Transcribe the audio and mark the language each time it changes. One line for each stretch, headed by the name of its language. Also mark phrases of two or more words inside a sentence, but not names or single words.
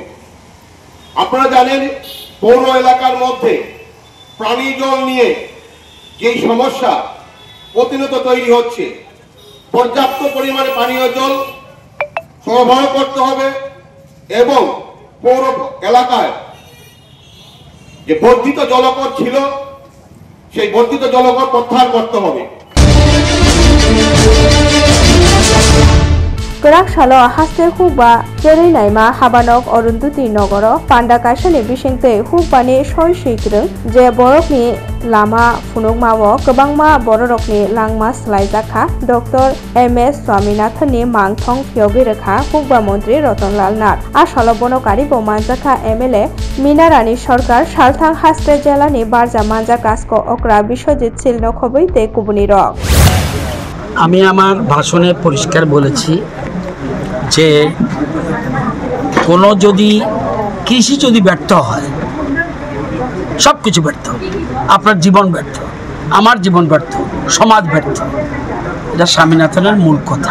Bangla: আপনারা জানেন পৌর এলাকার মধ্যে পানি জল নিয়ে যে সমস্যা প্রতিনিয়ত তৈরি হচ্ছে, পর্যাপ্ত পরিমাণে পানীয় জল সরবরাহ করতে হবে এবং পৌর এলাকায় যে বর্ধিত জলকর ছিল সেই বর্ধিত জলকর প্রত্যাহার করতে হবে।
Kok Borok: Gorakshalo haste hukba jerei naima habanok Arundhati nogoro panda kaisani bisingtei hukbani soi sikrung je borokni lama phunukmao kwbangma borokni langma slaijakha Dr. M.S. Swaminathan ni mangthong phiyogwi rekha hukba mantri Ratanlal Nath asalo bonokari bo manjakha MLA Minarani Sarkar Salthang haste jelani barja manja kasko okra Biswajit Silno khobite kubuni rok
Bangla: আমি আমার ভাষণে পরিষ্কার বলেছি যে কোনো যদি কৃষি যদি ব্যর্থ হয় সব কিছু ব্যর্থ, আপনার জীবন ব্যর্থ, আমার জীবন ব্যর্থ, সমাজ ব্যর্থ, এটা স্বামীনাথনের মূল কথা।